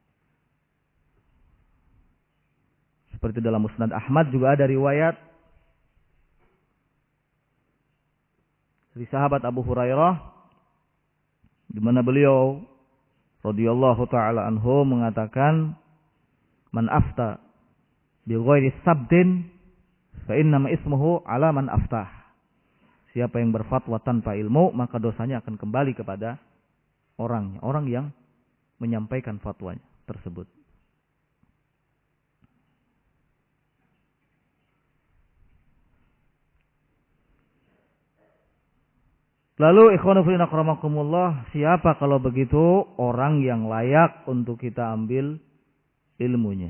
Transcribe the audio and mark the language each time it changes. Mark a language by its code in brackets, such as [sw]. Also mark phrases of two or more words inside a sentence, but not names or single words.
[id] Seperti dalam Musnad Ahmad juga ada riwayat dari sahabat Abu Hurairah, di mana beliau [ar] رضي الله تعالى عنه [id] mengatakan, [ar] "من أفتى بغير ثبت فإنما إثمه على من أفتاه." [id] Siapa yang berfatwa tanpa ilmu, maka dosanya akan kembali kepada orangnya, orang yang menyampaikan fatwanya tersebut. Lalu [ar] إخوان في الله أكرمكم الله, [id] siapa kalau begitu orang yang layak untuk kita ambil ilmunya?